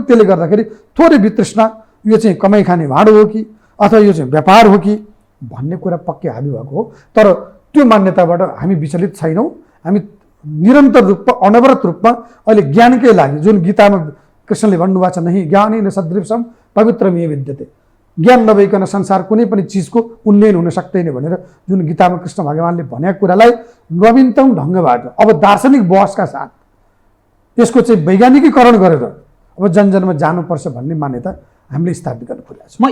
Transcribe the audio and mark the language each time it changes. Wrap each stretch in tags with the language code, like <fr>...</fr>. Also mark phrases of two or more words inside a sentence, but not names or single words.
<ne>त्यसले गर्दाखेरि थोरै वितृष्णा, यो चाहिँ कमाइ खाने भाँडो हो कि अथवा यो चाहिँ व्यापार हो कि भन्ने कुरा पक्कै हाबी भएको हो। तर त्यो मान्यताबाट हामी विचलित छैनौँ। हामी निरन्तर रूपमा अनवरत रूपमा अहिले ज्ञानकै लागि, जुन गीतामा कृष्णले भन्नुभएको छ,</ne> <sa>नहि ज्ञानेन सदृशम पवित्रमेव विद्यते,</sa> <ne>ज्ञान नभइकन संसार कुनै पनि चिजको उन्नयन हुन सक्दैन भनेर जुन गीतामा कृष्ण भगवानले भनेको कुरालाई नवीनतम ढङ्गबाट अब दार्शनिक बहसका साथ यसको चाहिँ वैज्ञानिकीकरण गरेर अब जनजनमा जानुपर्छ भन्ने मान्यता हामीले स्थापित गर्न खोजेको छ।</ne>